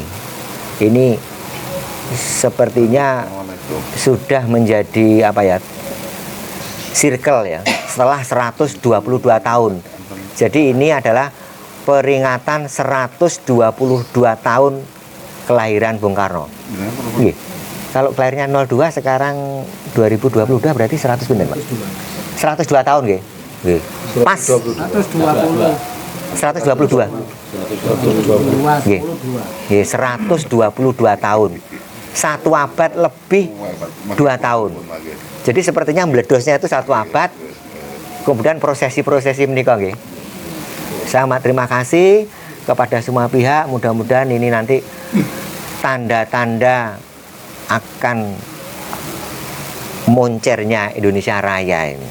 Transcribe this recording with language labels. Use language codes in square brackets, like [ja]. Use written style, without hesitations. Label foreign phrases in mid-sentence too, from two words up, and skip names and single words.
[id] Ini sepertinya sudah menjadi circle ya, setelah 122 tahun. Jadi ini adalah peringatan 122 tahun kelahiran Bung Karno. Kalau kelahirnya 02, sekarang 2022 berarti 100 bener, Pak. 102 tahun nggih. Nggih. Pas 120. 122. 122. Nggih. Nggih, 122 tahun. 1 abad lebih 2 tahun. Jadi sepertinya meledosnya itu 1 abad. Kemudian prosesi-prosesi menikah nggih. Saya amat terima kasih kepada semua pihak. Mudah-mudahan ini nanti tanda-tanda akan moncernya Indonesia Raya ini.